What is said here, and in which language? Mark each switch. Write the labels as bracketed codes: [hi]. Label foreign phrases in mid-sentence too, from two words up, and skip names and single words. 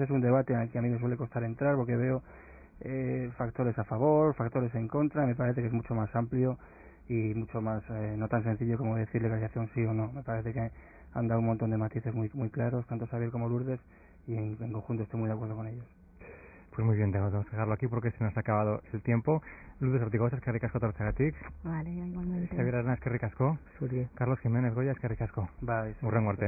[es] Es un debate en el que a mí me suele costar entrar porque veo factores a favor, factores en contra. Me parece que es mucho más amplio y mucho más no tan sencillo como decir legalización sí o no. Me parece que han dado un montón de matices muy claros, tanto Xavier como Lourdes, y en conjunto estoy muy de acuerdo con ellos. Pues muy bien, tenemos que dejarlo aquí porque se nos ha acabado el tiempo. [eu] Lourdes Ortigosa, eskerrik asko tortzegatik. [es] Vale, igualmente. [eu] Xavier Arana, eskerrik asko. Zuri. Carlos Jiménez Goya, eskerrik asko. Bai, Hurrengo arte.